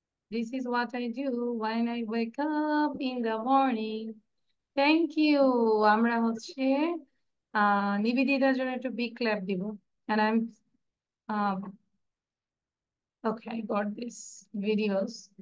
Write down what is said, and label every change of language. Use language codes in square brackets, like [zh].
[en] This is what I do when I wake up in the morning. Thank you. [bn] আমরা হচ্ছে নিবেদিতার জন্য একটু big clap দিব। [en] And I'm okay, I got this videos.